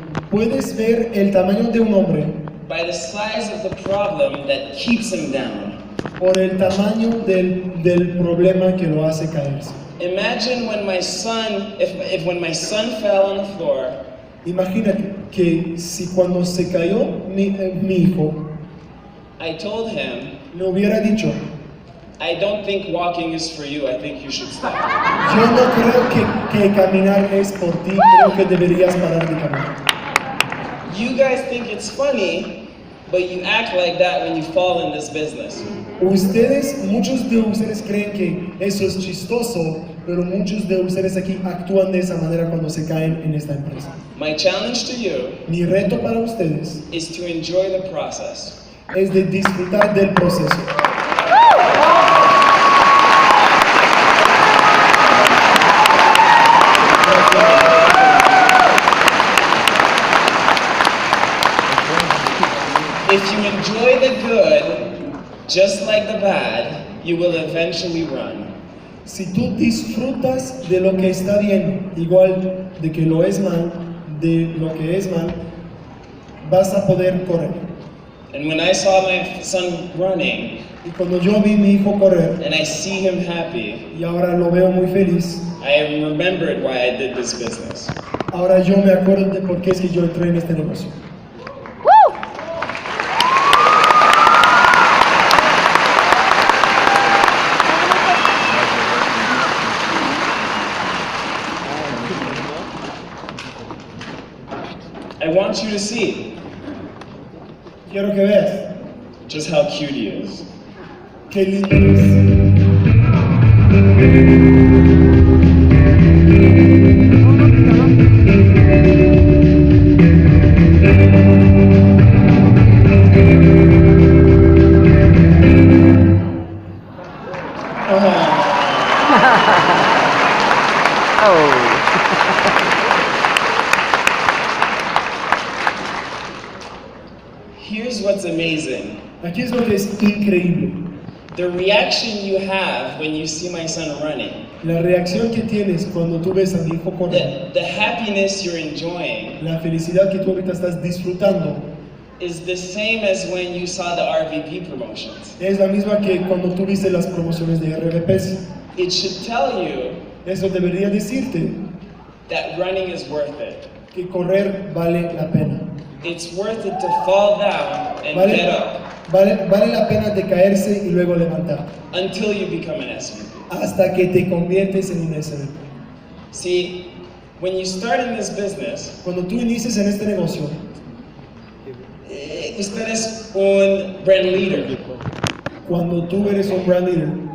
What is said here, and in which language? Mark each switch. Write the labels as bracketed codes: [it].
[es] Puedes ver el tamaño de un hombre [en] by the size of the problem that keeps him down. [es] por el tamaño del problema que lo hace caerse. [en] Imagine when my son, if when my son fell on the floor, [es] Imagínate que si cuando se cayó mi hijo, [en] I told him, [es] le hubiera dicho, [en] I don't think walking is for you. I think you should stop. [es] Yo no creo que caminar es por ti, creo que deberías parar de caminar. [en] You guys think it's funny, but you act like that when you fall in this business. [es] Muchos de ustedes creen que eso es chistoso, pero muchos de ustedes aquí actúan de esa manera cuando se caen en esta empresa. [en] My challenge to you [es] Mi reto para ustedes [en] is to enjoy the process. [es] es de disfrutar del proceso. [en] If you enjoy the good, just like the bad, you will eventually run. [es] Si tú disfrutas de lo que está bien, igual de que lo es mal, de lo que es mal, vas a poder correr. [en] And when I saw my son running, [es] Y cuando yo vi a mi hijo correr, [en] and I see him happy, [es] y ahora lo veo muy feliz, [en] I remembered why I did this business. [es] ahora yo me acuerdo de por qué es que yo entré en este negocio. [en] I want you to see [es] Quiero que veas [en] just how cute he is. [es] qué lindo es. [en] Here's what's amazing. [es] Aquí es lo que es increíble. [en] The reaction you have when you see my son running, [es] La reacción que tienes cuando tú ves a mi hijo correr, [en] the happiness you're enjoying, [es] la felicidad que tú ahorita estás disfrutando, [en] is the same as when you saw the RVP promotions. [es] es la misma que cuando tú viste las promociones de RVPs. [en] It should tell you [es] Eso debería decirte [en] that running is worth it. [es] que correr vale la pena. [en] It's worth it to fall down and get up [es] Vale la pena de caerse y luego levantar, [en] until you become an SVP. [es] hasta que te conviertes en un SVP. [en] See, when you start in this business, [es] Cuando tú inicies en este negocio, usted es un brand leader. cuando tú eres un brand leader,